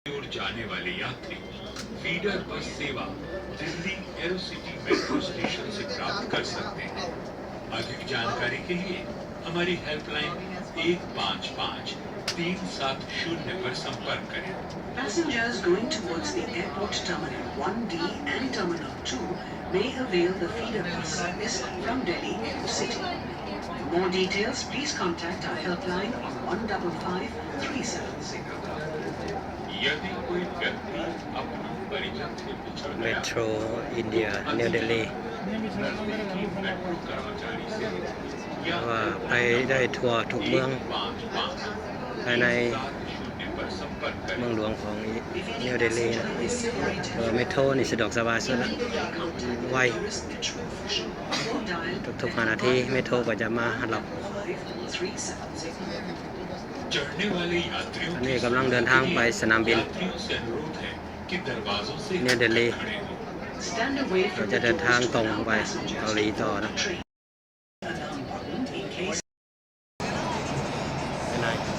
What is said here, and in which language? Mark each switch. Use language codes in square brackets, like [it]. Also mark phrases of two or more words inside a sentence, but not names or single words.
[hi] जाने वाले यात्री फीडर बस सेवा दिल्ली एरोसिटी मेट्रो स्टेशन से प्राप्त कर सकते हैं। अधिक जानकारी के लिए हमारी हेल्पलाइन 155370 पर संपर्क करें। [en] Passengers going towards the airport terminal 1D and terminal 2 may avail the feeder bus service from Delhi Aerocity. For more details, please contact our helpline on 155370. [hi] यदि कोई व्यक्ति अपने परिजन से बिछड़ गया मेट्रो इंडिया न्यू दिल्ली नजदीकी मेट्रो कर्मचारी से या [th] ว่าไปได้ทัวร์ทุกเมืองภายใน [hi] पर संपर्क करें। [th] เมืองหลวงของนิวเดลีนะเมโทรนี่สะดวกสบายสุดละไวทุกๆ5 นาทีเมโทรก็จะมารับ [hi] चढ़ने वाले यात्रियों [th] อันนี้กำลังเดินทางไปสนามบิน [hi] यात्रियों से अनुरोध है कि दरवाजों से [th] นิวเดลี [hi] खड़े हों। [en] Stand away [th] เรา [en] from [th] จะ [en] the [th] เดินทาง [en] doors [th] ตรง [en] to [th] ไป [en] allow [th] เกาหลีต่อนะ [en] train. Alarm button in case [th] ไปไหน